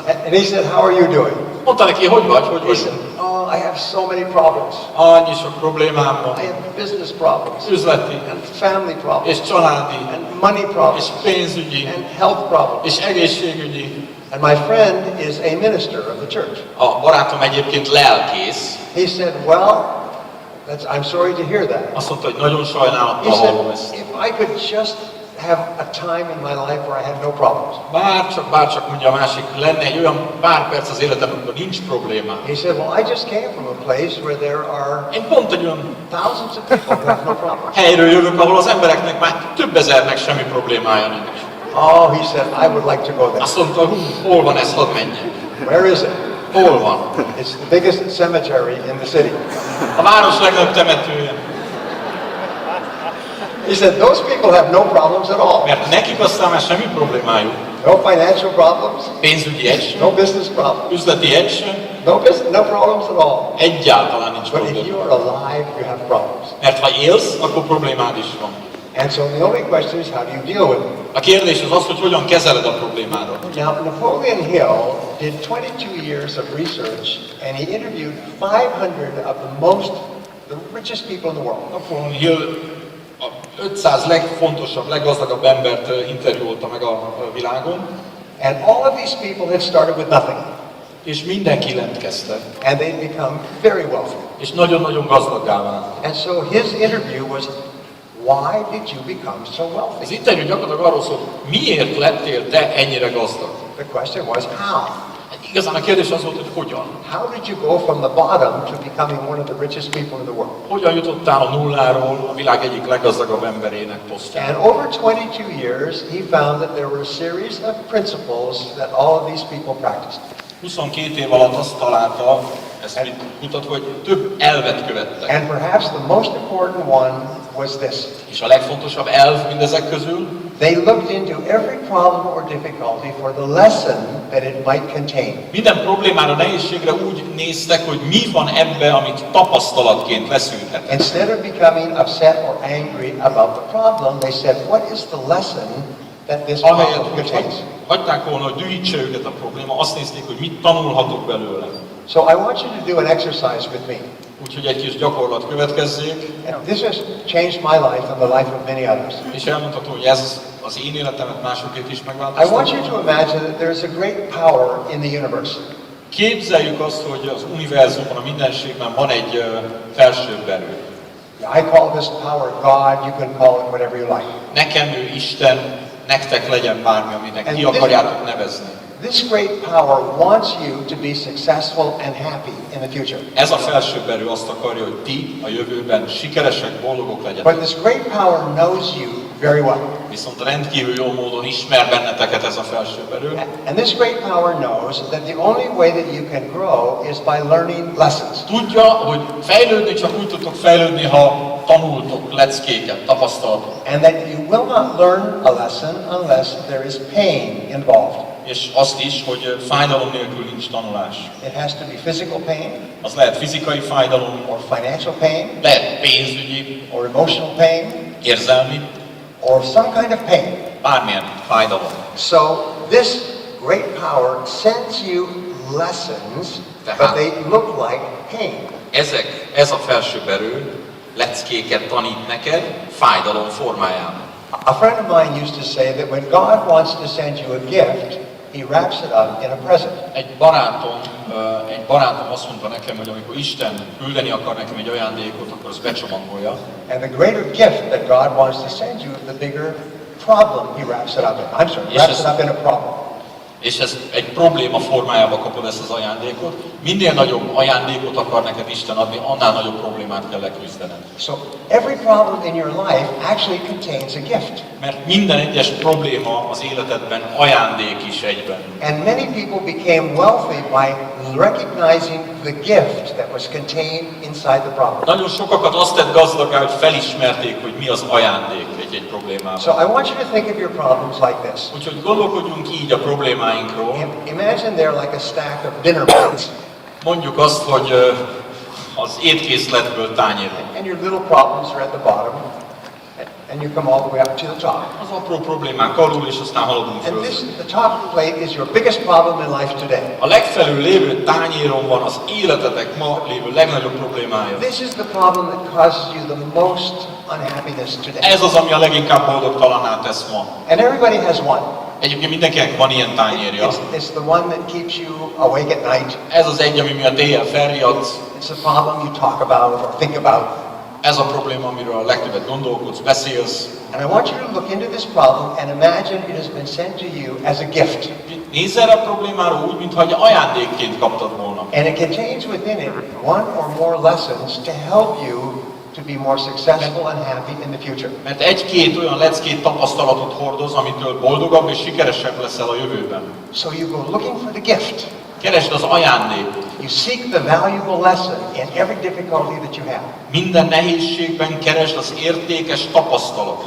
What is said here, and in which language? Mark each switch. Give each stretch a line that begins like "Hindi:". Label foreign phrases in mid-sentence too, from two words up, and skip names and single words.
English: And he said, how are you doing?
Hungarian: Mondta neki, hogy vagy, hogy
English: He
Hungarian: vagy?
English: said, oh, I have so many problems.
Hungarian: Annyi sok problémám van.
English: I have business problems.
Hungarian: Üzleti,
English: And family problems.
Hungarian: és családi,
English: And money
Hungarian: és
English: problems.
Hungarian: pénzügyi,
English: And health problems.
Hungarian: és egészségügyi.
English: And my friend is a minister of the church.
Hungarian: A barátom egyébként lelkész.
English: He said, well, I'm sorry to hear that.
Hungarian: Azt mondta, hogy nagyon sajnálattal
English: He said,
Hungarian: hallom ezt.
English: if I could just have a time in my life where I had no problems.
Hungarian: Bárcsak mondja a másik, lenne egy olyan pár perc az életemben, amikor nincs problémám.
English: He said, well, I just came from a place where there are
Hungarian: Én pont egy olyan
English: thousands of people who have no problems.
Hungarian: helyről jövök, ahol az embereknek már több ezernek semmi problémája nincs.
English: Oh, he said, I would like to go there.
Hungarian: Azt mondta, hol van ez, hadd menjek.
English: Where is it?
Hungarian: Hol van?
English: It's the biggest cemetery in the city.
Hungarian: A város legnagyobb temetője.
English: He said, those people have no problems at all.
Hungarian: Mert nekik aztán már semmi problémájuk.
English: No financial problems,
Hungarian: Pénzügyi egy sem,
English: no business problems,
Hungarian: üzleti egy sem,
English: no problems at all.
Hungarian: egyáltalán nincs
English: But if
Hungarian: probléma.
English: you are alive, you have problems.
Hungarian: Mert ha élsz, akkor problémád is van.
English: And so the only question is, how do you deal with it?
Hungarian: A kérdés az az, hogy hogyan kezeled a problémádat.
English: Now, Napoleon Hill did 22 years of research, and he interviewed 500 of the richest people in the world.
Hungarian: Napoleon Hill a 500 legfontosabb, leggazdagabb embert interjúolta meg a világon,
English: And all of these people had started with nothing.
Hungarian: és mindenki lent kezdte,
English: And they'd become very wealthy.
Hungarian: és nagyon-nagyon gazdaggá vált.
English: And so his interview was, why did you become so
Hungarian: Az
English: wealthy?
Hungarian: interjú gyakorlatilag arról szól, miért lettél te ennyire gazdag?
English: The question was, how?
Hungarian: Igazán a kérdés az volt, hogy hogyan.
English: How did you go from the bottom to becoming one of the richest people in the world?
Hungarian: Hogyan jutottál a nulláról a világ egyik leggazdagabb emberének
English: And
Hungarian: posztjára?
English: over 22 years, he found that there were a series of principles that all of these people practiced.
Hungarian: 22 év alatt azt találta, ezt mit mutat, hogy több elvet követtek.
English: And perhaps the most important one was this.
Hungarian: És a legfontosabb elv mindezek közül,
English: They looked into every problem or difficulty for the lesson that it might contain.
Hungarian: minden problémára, nehézségre úgy néztek, hogy mi van ebbe, amit tapasztalatként leszűrhet.
English: Instead of becoming upset or angry about the problem, they said, what is the lesson that this
Hungarian: Ahelyett,
English: problem
Hungarian: hogy
English: contains?
Hungarian: hagyták volna, hogy dühítse őket a probléma, azt nézték, hogy mit tanulhatok belőle.
English: So I want you to do an exercise with me.
Hungarian: Úgyhogy egy kis gyakorlat következzék,
English: And this has changed my life and the life of many others.
Hungarian: és elmondhatom, hogy ez az én életemet másokét is
English: I want
Hungarian: megváltoztatta.
English: you to imagine that there is a great power in the universe.
Hungarian: Képzeljük azt, hogy az univerzumban, a mindenségben van egy felsőbb erő.
English: I call this power God, you can call it whatever you like.
Hungarian: Nekem ő Isten, nektek legyen bármi, aminek ki akarjátok nevezni.
English: This great power wants you to be successful and happy in the future.
Hungarian: Ez a felsőbb erő azt akarja, hogy ti a jövőben sikeresek, boldogok
English: But
Hungarian: legyetek.
English: this great power knows you very well.
Hungarian: Viszont rendkívül jó módon ismer benneteket ez a felsőbb erő.
English: And this great power knows that the only way that you can grow is by learning lessons.
Hungarian: Tudja, hogy fejlődni csak úgy tudtok fejlődni, ha tanultok leckéket, tapasztalatot.
English: And that you will not learn a lesson unless there is pain involved.
Hungarian: És azt is, hogy fájdalom nélkül nincs tanulás.
English: It has to be physical pain,
Hungarian: Az lehet fizikai fájdalom,
English: or financial pain,
Hungarian: lehet pénzügyi,
English: or emotional pain,
Hungarian: érzelmi,
English: or some kind of pain.
Hungarian: bármilyen fájdalom.
English: So this great power sends you lessons, but they look like pain.
Hungarian: Ez a felsőbb erő leckéket tanít neked fájdalom formájában.
English: A friend of mine used to say that when God wants to send you a gift, he wraps it up in a present.
Hungarian: Egy barátom azt mondta nekem, hogy amikor Isten küldeni akar nekem egy ajándékot, akkor azt becsomagolja.
English: And the greater gift that God wants to send you, the bigger problem he wraps it up in. I'm sorry, wraps it up in a problem.
Hungarian: És ez egy probléma formájába kapod ezt az ajándékot. Minél nagyobb ajándékot akar neked Isten adni, annál nagyobb problémát kell leküzdened.
English: So every problem in your life actually contains a gift.
Hungarian: Mert minden egyes probléma az életedben ajándék is egyben.
English: And many people became wealthy by recognizing the gift that was contained inside the problem.
Hungarian: Nagyon sokakat azt tett gazdaggá, hogy felismerték, hogy mi az ajándék egy problémában.
English: So I want you to think of your problems like this.
Hungarian: Úgyhogy gondolkodjunk így a problémáinkról.
English: Imagine they're like a stack of dinner plates.
Hungarian: Mondjuk azt, hogy az étkészletből tányérok.
English: And your little problems are at the bottom. and you come all the way up to the top.
Hungarian: Az apró problémák alul, és aztán haladunk
English: And
Hungarian: föl.
English: the top plate is your biggest problem in life today.
Hungarian: A legfelül lévő tányéron van az életetek ma lévő legnagyobb problémája.
English: This is the problem that causes you the most unhappiness today.
Hungarian: Ez az, ami a leginkább boldogtalanná tesz ma.
English: And everybody has one.
Hungarian: Egyébként mindenkinek van ilyen tányérja.
English: It's the one that keeps you awake at night.
Hungarian: Ez az egy, ami miatt éjjel felriadsz.
English: It's the problem you talk about or think about.
Hungarian: Ez a probléma, amiről a legtöbbet gondolkodsz, beszélsz.
English: And I want you to look into this problem and imagine it has been sent to you as a gift.
Hungarian: Nézz erre a problémára úgy, mintha egy ajándékként kaptad volna.
English: And it contains within it one or more lessons to help you to be more successful and happy in the future.
Hungarian: Mert egy-két olyan leckét, tapasztalatot hordoz, amitől boldogabb és sikeresebb leszel a jövőben.
English: So you go looking for the gift.
Hungarian: Keresd az ajándékot.
English: You seek the valuable lesson in every difficulty that you have.
Hungarian: Minden nehézségben keresd az értékes tapasztalatot.